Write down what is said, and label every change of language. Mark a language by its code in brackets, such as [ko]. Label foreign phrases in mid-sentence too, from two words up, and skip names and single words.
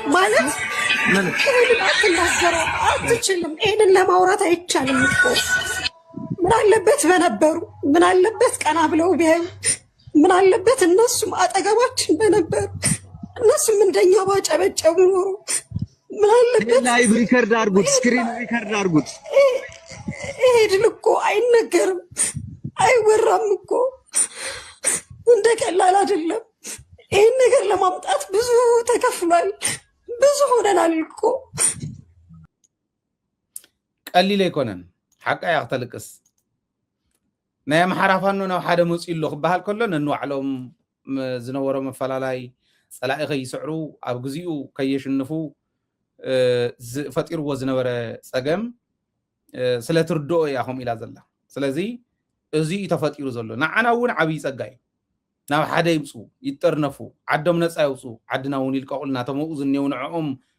[am] ማለት ይሄን አትናገረው አትችልም ይሄንን ለማውራት አይቻልም እኮ ምን አለበት በነበሩ ምን አለበት ቀና ብለው ቢያዩ ምን አለበት እነሱም አጠገባችን በነበሩ እነሱም እንደኛ ባጨበጨቡ ኖሮ ምን አለበት [en] live record [am] አድርጉት [en] screen record [am] አድርጉት ይሄ ድል እኮ አይነገርም አይወራም እኮ እንደ ቀላል አይደለም ይሄን ነገር ለማምጣት ብዙ ተከፍሏል ብዙ ሆነናል እኮ [ti] ቀሊል አይኮነን ሓቃ ያክተልቅስ ናይ ኣምሓራ ፋኖ ናብ ሓደ መፅኡ ኣሎ ክበሃል ከሎ ነንባዕሎም ዝነበሮ መፈላላይ ፀላኢ ከይስዕሩ ኣብ ግዜኡ ከየሽንፉ ፈጢርዎ ዝነበረ ፀገም ስለ ትርድኦ እያ ከምኡ ኢላ ዘላ ስለዚ እዚ እዩ ተፈጢሩ ዘሎ ንዓና እውን ዓብዪ ፀጋ እዩ ናብ ሓደ ይምፁ ይጠርነፉ ዓዶም ነፃ ይውፁ ዓድና እውን ይልቀቁልና ተመኡ ዝኔው ንዕኦም